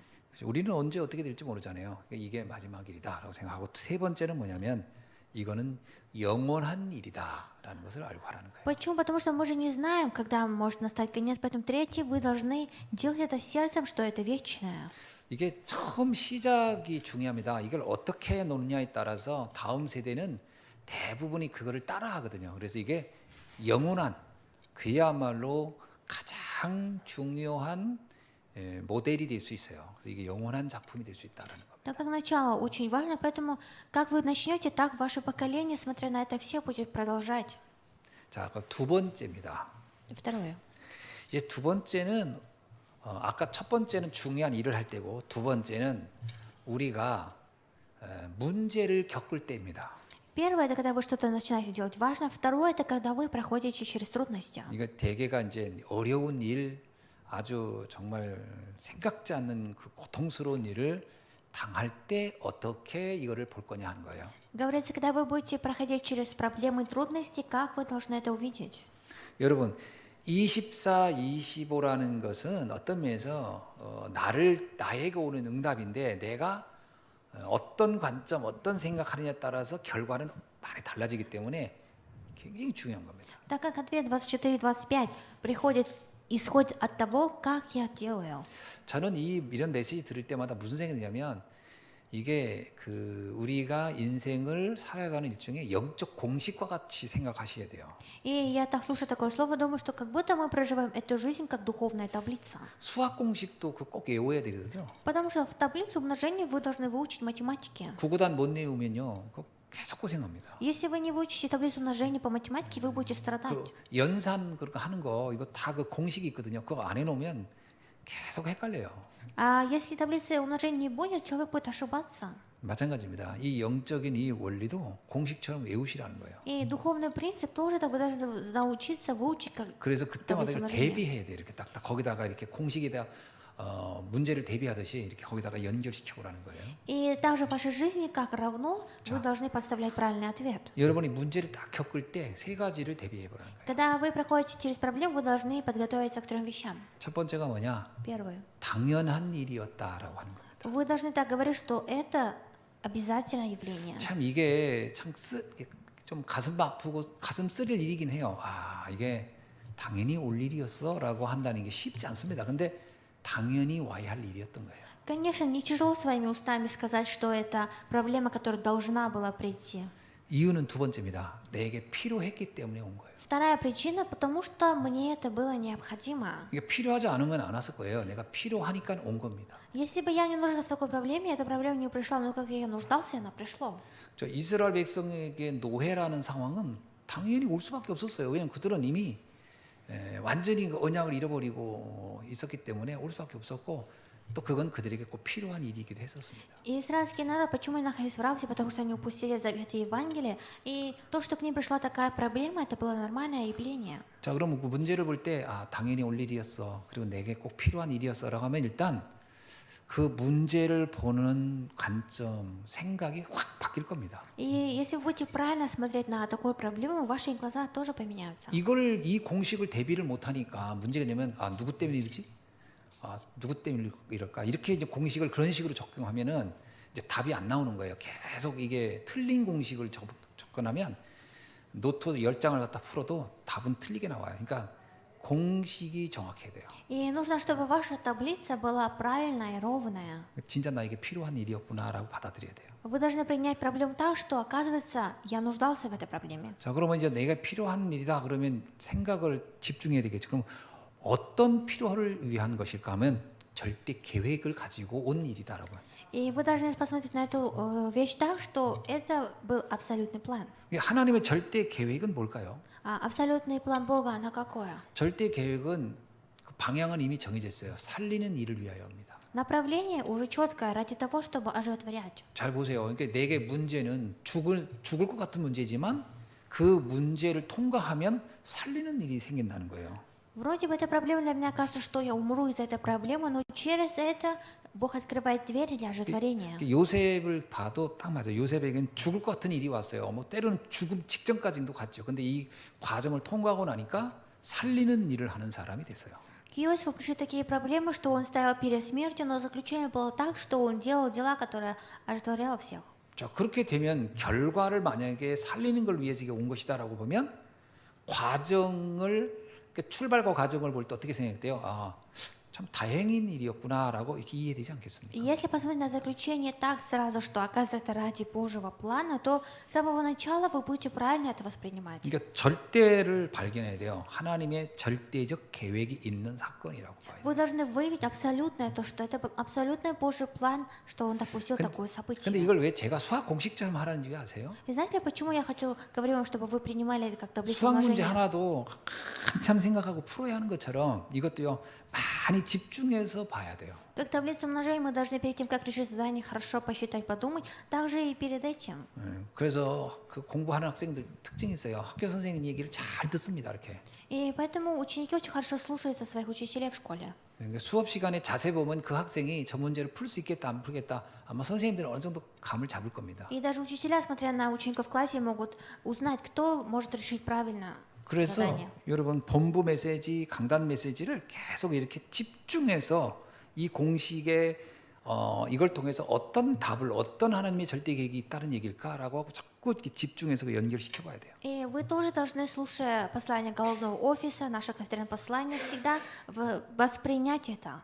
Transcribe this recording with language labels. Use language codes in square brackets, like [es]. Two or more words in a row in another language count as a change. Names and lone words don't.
[ko] 우리는 언제 어떻게 될지 모르잖아요. 이게 마지막 일이다라고 생각하고 세 번째는 뭐냐면 이거는 영원한 일이다라는 것을 알고 하라는 거예요. [ru] Почему? Потому что мы же не знаем, когда может настать конец, поэтому третье, вы должны делать это сердцем, что это вечное. [ko] 이게 처음 시작이 중요합니다. 이걸 어떻게 놓느냐에 따라서 다음 세대는 대부분이 그거를 따라하거든요. 그래서 이게 영원한 그야말로 가장 중요한 모델이 될 수 있어요. 그래서 이게 영원한 작품이 될 수 있다라는 겁니다. [ru] Так как начало очень важно, поэтому как вы начнете, так ваше поколение, смотря на это все, будет продолжать. [ko] 자, 그 두 번째입니다. [ru] Второе. [ko] 이제 두 번째는 아까 첫 번째는 중요한 일을 할 때고 두 번째는 우리가 문제를 겪을 때입니다. [ru] Первое – это когда вы что-то начинаете делать важно. Второе – это когда вы проходите через трудности. [ko] 이거 대개가 이제 어려운 일, 아주 정말 생각지 않는 그 고통스러운 일을 당할 때 어떻게 이거를 볼 거냐 하는 거예요. [ru] Говорится, когда вы будете проходить через проблемы и трудности, как вы должны это увидеть? [ko] 여러분 24, 25라는 것은 어떤 면에서 나에게 오는 응답인데 내가 어떤 관점, 어떤 생각하느냐에 따라서 결과는 많이 달라지기 때문에 굉장히 중요한 겁니다. [ru] Так как ответ 24-25 исходит от того, как я делаю. [ko] 저는 이런 메시지 들을 때마다 무슨 생각이 드냐면 이게 그 우리가 인생을 살아가는 일종의 영적 공식과 같이 생각하셔야 돼요. [ru] И я так слушаю такое слово, думаю, что как будто мы проживаем эту жизнь как духовная таблица. [ko] 수학 공식도 그 꼭 외워야 되거든요. [ru] Потому что в таблицу умножения вы должны выучить математики. [ko] 구구단 못 외우면요, 그거 계속 고생합니다. [ru] Если вы не выучите таблицу умножения по математике, вы будете страдать. [ko] 그 연산 그렇게 하는 거 이거 다 그 공식이 있거든요. 그거 안 해놓으면 계속 헷갈려요. [ru] А если таблицы умножения не будет, человек будет ошибаться. [ko] 마찬가지입니다. 이 영적인 이 원리도 공식처럼 외우시라는 거예요. [ru] И духовный принцип тоже так вы должны научиться выучить как [ko] 그래서 그때마다 [ru] таблицу [ko] 이렇게 [ru] умножения. [ko] 대비해야 돼. 이렇게 딱딱 거기다가 이렇게 공식에다 문제를 대비하듯이 이렇게 거기다가 연결시키고 라는 거예요. [ru] И также в вашей жизни, как равно, вы должны подставлять правильный ответ. [ko] 여러분이 문제를 딱 겪을 때 세 가지를 대비해 보라는 거예요. [ru] Когда вы проходите через проблему, вы должны подготовиться к 3 вещам. [ko] 첫 번째가 뭐냐? [ru] Первое. [ko] 당연한 일이었다라고 하는 겁니다. [ru] Вы должны так говорить, что это обязательное явление. [ko] 참 이게 좀 가슴 아프고 가슴 쓰릴 일이긴 해요. 아, 이게 당연히 올 일이었어라고 한다는 게 쉽지 않습니다. 근데 당연히 와야 할 일이었던 거예요. [ru] Конечно, не тяжело своими устами сказать, что это проблема, которая должна была прийти. [ko] 이유는 두 번째입니다. 내게 필요했기 때문에 온 거예요. [ru] Вторая причина, потому что мне это было необходимо. [ko] 이게 필요하지 않으면 안 왔을 거예요. 내가 필요하니까 온 겁니다. [ru] Если бы я не нужна в такой проблеме, эта проблема не пришла, но как я нуждался, она пришла. [ko] 저 이스라엘 백성에게 노예라는 상황은 당연히 올 수밖에 없었어요. 왜냐하면 그들은 이미 완전히 그 언약을 잃어버리고 있었기 때문에 올 수밖에 없었고 또 그건 그들에게 꼭 필요한 일이기도 했었습니다. [ru] И израильский народ, почему они находились в рабстве? Потому что они упустили завет и Евангелие. И то, что к ним пришла такая проблема, это было нормальное явление. [ko] 자, 그러면 그 문제를 볼 때 당연히 올 일이었어. 그리고 내게 꼭 필요한 일이었어라고 하면 일단 그 문제를 보는 관점, 생각이 확 바뀔 겁니다. [ru] И если вы будете правильно смотреть на такую проблему, ваши глаза тоже поменяются. [ko] 이 공식을 대비를 못 하니까 문제가 되면 누구 때문에 이러지? 누구 때문에 이럴까? 이렇게 이제 공식을 그런 식으로 접근하면은 이제 답이 안 나오는 거예요. 계속 이게 틀린 공식을 접근하면 노트 10장을 갖다 풀어도 답은 틀리게 나와요. 그러니까 공식이 정확해야 돼요. [ru] И нужно, чтобы ваша таблица была правильная и ровная. [ko] 진짜 나에게 필요한 일이었구나라고 받아들여야 돼요. [ru] Вы должны принять проблему так, что, оказывается, я нуждался в этой проблеме. [ko] 자, 그러면 이제 내가 필요한 일이다 그러면 생각을 집중해야 되겠죠. 그럼 어떤 필요를 위한 것일까 하면 절대 계획을 가지고 온 일이다라고 해요. [ru] И вы должны посмотреть на эту вещь так, что это был абсолютный план. [ko] 하나님의 절대 계획은 뭘까요? [ru] А абсолютный план Бога, она какое? [ko] 절대 계획은 그 방향은 이미 정해져 있어요. 살리는 일을 위하여입니다. [ru] Направление уже четкое ради того, чтобы оживотворять. [ko] 잘 보세요. 그러니까 내게 문제는 죽을 것 같은 문제지만 그 문제를 통과하면 살리는 일이 생긴다는 거예요. [ru] Вроде бы эта проблема для меня кажется, что я умру из-за этой проблемы, но через это Бог открывает двери для оживотворения. [ko] 요셉을 봐도 딱 맞아요. 요셉에겐 죽을 것 같은 일이 왔어요. 뭐 때로는 죽음 직전까지도 갔죠. 근데 이 과정을 통과하고 나니까 살리는 일을 하는 사람이 됐어요. [ru] К Иосифу пришли такие проблемы, что он стоял перед смертью, но заключение было так, что он делал дела, которые оживотворяло всех. [ko] 자, 그렇게 되면 결과를 만약에 살리는 걸 위해서 이게 온 것이다라고 보면 과정을 출발과 과정을 볼 때 어떻게 생각돼요? 참 다행인 일이었구나라고 이렇게 이해되지 않겠습니까? [ru] И если посмотреть на заключение так сразу, что оказывается ради Божьего плана, то с самого начала вы будете правильно это воспринимать. [ko] 그러니까 절대를 발견해야 돼요. 하나님의 절대적 계획이 있는 사건이라고 봐요. [ru] Вы должны выявить абсолютное, то, что это был абсолютный Божий план, что Он допустил такое [ko] 근데 [ru] событие. [ko] 이걸 왜 제가 수학 공식처럼 하라는지 아세요? [ru] И знаете, почему я говорю вам, чтобы вы принимали это как таблицу [ko] 수학 문제 [ru] умножения? [ko] 하나도 한참 생각하고 풀어야 하는 것처럼 이것도요 많이 집중해서 봐야 돼요. [ru] Как таблицу умножения мы должны перед тем, как решить задание, хорошо посчитать, подумать, также и перед этим. [ko] 그래서 그 공부하는 학생들 특징이 있어요. 학교 선생님 얘기를 잘 듣습니다. 이렇게. [ru] И поэтому ученики очень хорошо слушаются своих учителей в школе. [ko] 그러니까 수업 시간에 자세 보면 그 학생이 저 문제를 풀 수 있겠다 안 풀겠다 아마 선생님들은 어느 정도 감을 잡을 겁니다. [ru] И даже учителя, смотря на учеников в классе, могут узнать, кто может решить правильно [ko] 그래서 [ru] задание. [ko] 여러분 본부 메시지, 강단 메시지를 계속 이렇게 집중해서 이 공식에 이걸 통해서 어떤 답을 어떤 하나님의 절대 계획이 있다는 얘기일까라고 하고 자꾸 이렇게 집중해서 연결시켜 봐야 돼요. [ru] И вы тоже должны, слушая послание головного офиса, наше конференц послание, всегда воспринять это.